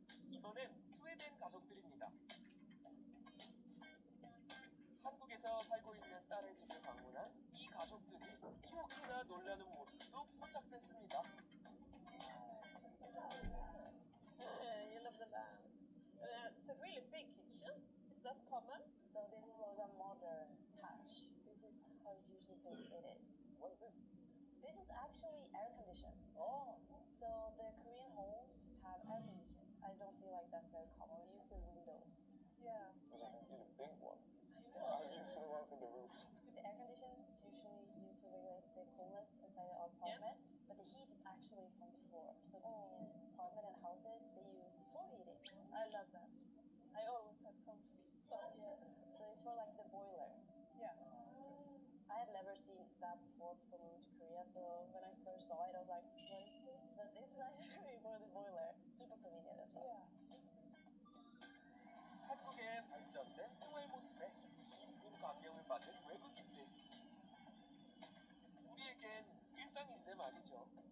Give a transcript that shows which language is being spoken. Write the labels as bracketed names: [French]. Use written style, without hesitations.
[Korean] 이번엔 스웨덴 가족들입니다. 한국에서 살고 있는 딸의 집을 방문한 이 가족들이 이렇게나 놀라는 모습도 포착됐습니다. [English] You love the lamps. It's a really big kitchen. Is that common? So this is like a modern touch. This is how it usually it is. What is this? This is actually air conditioned. Oh, So the Korean homes have air conditioning. I don't feel like that's very common. We use the windows. Yeah. this is a really big one. I I'm used to the ones in the roof. The air conditioning is usually used to regulate the coolness inside our apartment, but the heat is actually from the floor. So in apartment and houses, they use floor heating. I love that. I always have comfy. So yeah. So it's for like the boiler. Yeah. I had never seen that before moving to Korea. So when I first saw it, I was like, what is this? But this is actually for the boiler. Super convenient as well. Yeah. [Korean] 한국의 발전된 생활 모습에 깊은 감명을 받은 외국인들. 우리에겐 일상인데 말이죠.